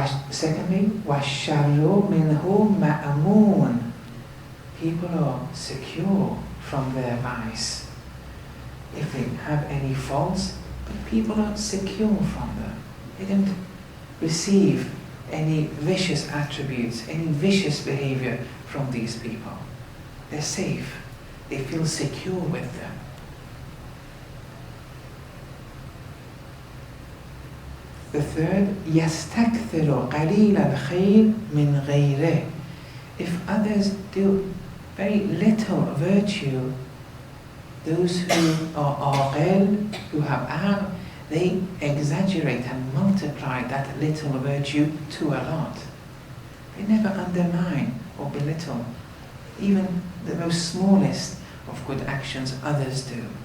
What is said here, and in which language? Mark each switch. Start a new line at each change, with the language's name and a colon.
English: Secondly,
Arabic: وَالشَّرُّ مِنْهُ مَأْمُونَ.
English: People are secure from their vice. If they have any faults, but people are secure from them. They don't receive any vicious attributes, any vicious behavior from these people. They're safe. They feel secure with them. The third,
Arabic: يَسْتَكْثِرُ قَلِيلَ الْخَيْرِ مِنْ غَيْرِهِ.
English: If others do very little virtue, those who are aqil, who have aql, they exaggerate and multiply that little virtue to a lot. They never undermine or belittle even the most smallest of good actions others do.